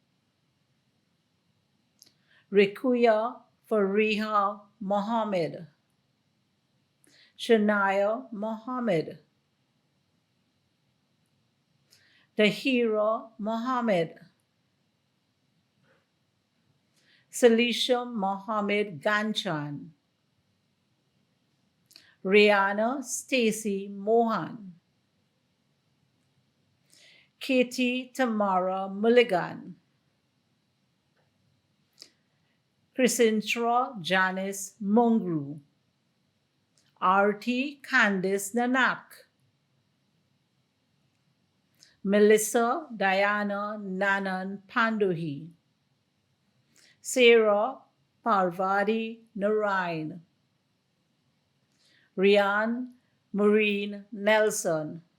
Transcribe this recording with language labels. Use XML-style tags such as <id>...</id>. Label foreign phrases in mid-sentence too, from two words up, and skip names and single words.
<en>Rikuya Fariha Mohammed. Shania Mohammed. Tahira Mohammed. Salisha Mohammed Ganchan. Rihanna Stacy Mohan. Katie Tamara Mulligan. Chrisintra Janice Mungru. Arti Candice Nanak. Melissa Diana Nanan Panduhi. Sarah Parvati Narain. Rian Maureen Nelson.</en>